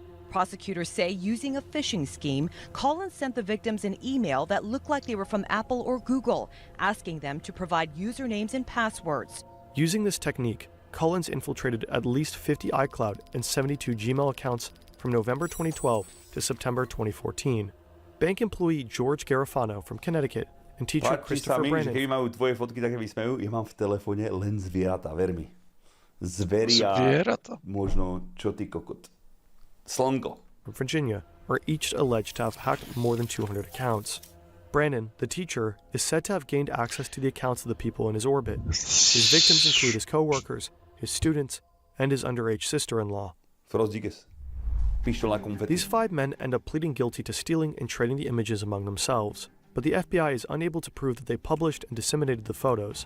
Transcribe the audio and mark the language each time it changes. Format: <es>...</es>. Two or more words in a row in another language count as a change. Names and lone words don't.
<en>Prosecutors say using a phishing scheme, Collins sent the victims an email that looked like they were from Apple or Google, asking them to provide usernames and passwords. Using this technique, Collins infiltrated at least 50 iCloud and 72 Gmail accounts from November 2012 to September 2014. Bank employee George Garofano from Connecticut and teacher Christopher Brandon.</en> <sk>Keby majú tvoje fotky také vysmejú, ja mám v telefóne len zvieratá, ver mi. Zveria, možno čo ty kokot. Slnko.</sk> <en>From Virginia are each alleged to have hacked more than 200 accounts. Brandon, the teacher, is said to have gained access to the accounts of the people in his orbit. His victims include his co-workers, his students, and his underage sister-in-law. These 5 men end up pleading guilty to stealing and trading the images among themselves, but the FBI is unable to prove that they published and disseminated the photos.</en>